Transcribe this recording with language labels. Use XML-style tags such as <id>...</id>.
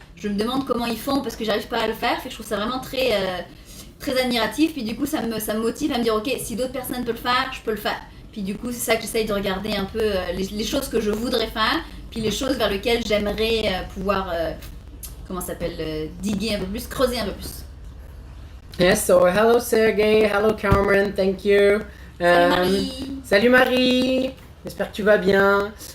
<fr>Je me demande comment ils font parce que j'arrive pas à le faire, fait que je trouve ça vraiment très admiratif, puis du coup ça me motive à me dire ok, si d'autres personnes peuvent le faire, je peux le faire. Puis du coup c'est ça que j'essaye de regarder un peu les choses que je voudrais faire, puis les choses vers lesquelles j'aimerais pouvoir, comment ça s'appelle, diguer un peu plus, creuser un peu plus.</fr> <en>Yes, so hello Sergey, hello Cameron, thank you.</en> <fr>Salut Marie. Salut Marie, j'espère que tu vas bien.</fr>